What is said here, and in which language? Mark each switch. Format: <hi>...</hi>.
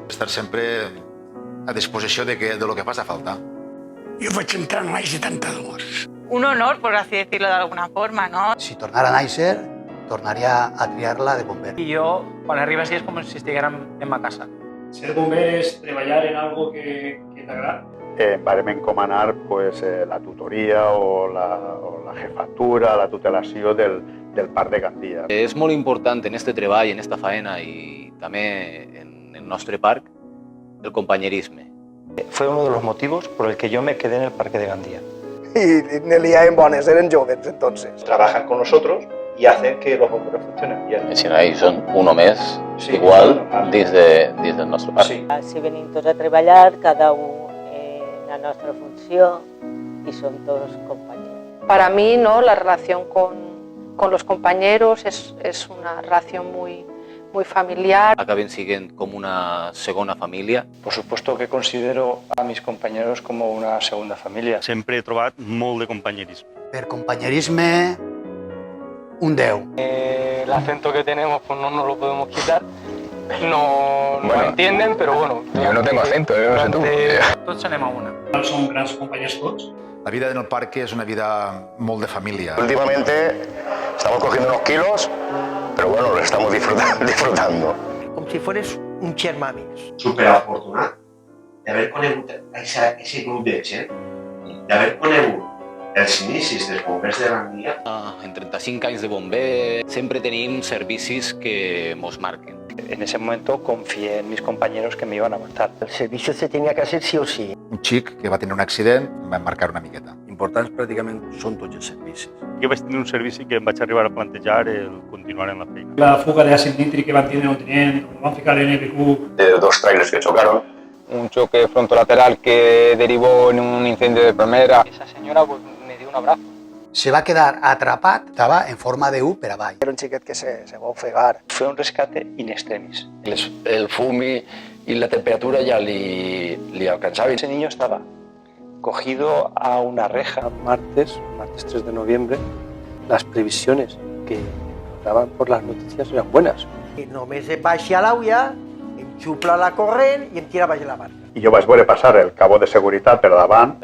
<ca>Estar sempre a disposició de lo que faci falta. Jo vaig entrar en l'any 72.</ca> <es>Un honor, por así decirlo de alguna forma, ¿no?</es> <ca>Si tornara a néixer, tornaria a triar-la de bomber.</ca> <es>Y yo, cuando arriba así, es como si</es> <ca>estiguérem en ma casa. Ser bomber es treballar en algo que t'agrada. Vàrem encomanar la tutoria o la jefatura, la tutelació del Parc de Gandia. És molt important en este treball, en esta faena i també en el nostre parc, el companyerisme.</ca> <es>Fue uno de los motivos por el que yo me quedé en el Parque de Gandía.</es> <ca>Y n'hi havia bones, eren joves entonces.</ca> <es>Trabajan con nosotros y hacen que los bomberos funcionen bien.</es> <ca>Si no, ells són uno més, igual, dins del nostre parc. Sí. Si venim tots a treballar, cada un en la nostra funció</ca> <es>y son todos compañeros. Para mí, ¿no? La relación con los compañeros es una relación muy familiar.</es> <ca>Acaben sent com una segona família.</ca> <es>Por supuesto que considero a mis compañeros como una segunda familia.</es> <ca>Sempre he trobat molt de companyerisme. Per companyerisme, un 10.</ca> <es>El acento que tenemos pues no nos lo podemos quitar. No entienden, pero bueno. Yo no tengo acento, no sé tú.</es> <ca>Tots anem a una. Som grans companys tots.</ca> <es>La vida en el parque es una vida molt de familia. Últimamente estamos cogiendo unos kilos, pero bueno, lo estamos disfrutando.</es> <ca>Com si fueres un germà més. Superafortunat d'haver conegut aquest grup de gent, d'haver conegut els inicis dels bombers de Gandia. En 35 anys de bomber sempre tenim servicis que mos marquen.</ca> <es>En ese momento confié en mis compañeros que me iban a matar. El servicio se tenía que hacer sí o sí.</es> <ca>Un xic que va tenir un accident em va marcar una miqueta. Importants pràcticament són tots els servicis. Jo vaig tenir un servici que em vaig arribar a plantejar el continuar en la feina. La fuga de àcid nítric que van tindre un tinent, van ficar en EPQ.</ca> <es>De dos trailers que chocaron. Un choque frontolateral que derivó en un incendio de primera. Esa señora pues, me dio un abrazo.</es> <ca>Se va quedar atrapat, estava en forma de U per avall. Era un xiquet que se va ofegar.</ca> <es>Fue un rescate in extremis. El fum y la temperatura ya le alcanzaba. Ese niño estaba cogido a una reja. Martes 3 de noviembre, las previsiones que nos daban por las noticias eran buenas.</es> <ca>I només baixa l'auia, em xupla la corrent i em tira baix la barca. I jo vaig veure passar el cabo de seguretat per davant.</ca>